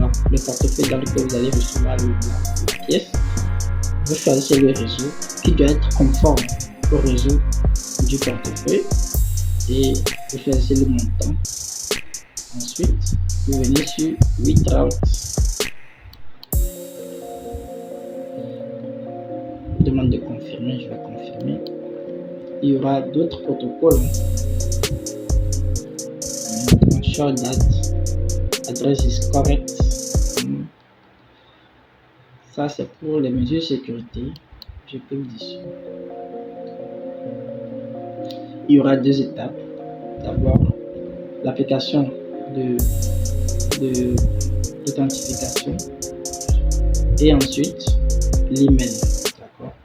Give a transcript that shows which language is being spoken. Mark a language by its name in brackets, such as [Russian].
[French] Le portefeuille dans lequel vous allez recevoir la pièce. Vous choisissez le réseau qui doit être conforme au réseau du portefeuille et vous choisissez le montant. Ensuite, vous venez sur Withdraw. Je demande de confirmer, je vais confirmer. Il y aura d'autres protocoles. [English] Ensure that address is correct. [French] Ça c'est pour les mesures de sécurité. Je clique dessus. Il y aura deux étapes. D'abord, l'application d'authentification et ensuite l'email. D'accord.